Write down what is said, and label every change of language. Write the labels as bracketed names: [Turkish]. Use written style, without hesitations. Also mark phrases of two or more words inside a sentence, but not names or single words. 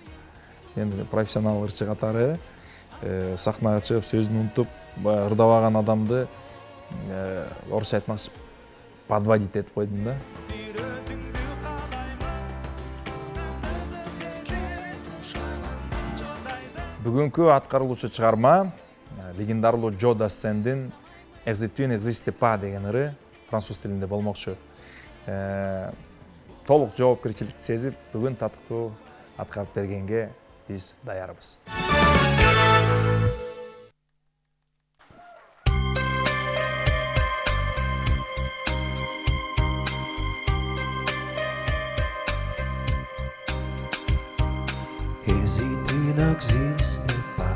[Kyrgyz] Эми профессионал ырчы катары сахнага чыгып сөзүн унутуп, ырдабаган адамды орусча айтмакчы подводить этип койдум да. Бүгүнкү аткарылуучу чыгарма легендарлуу Джо Дассендин «Existe tu n'existe pas» деген ыры француз тилинде болмокчу. Толук жоопкерчиликти сезип, бүгүн татыктуу аткарып бергенге биз даярбыз. [French] N'existe pas.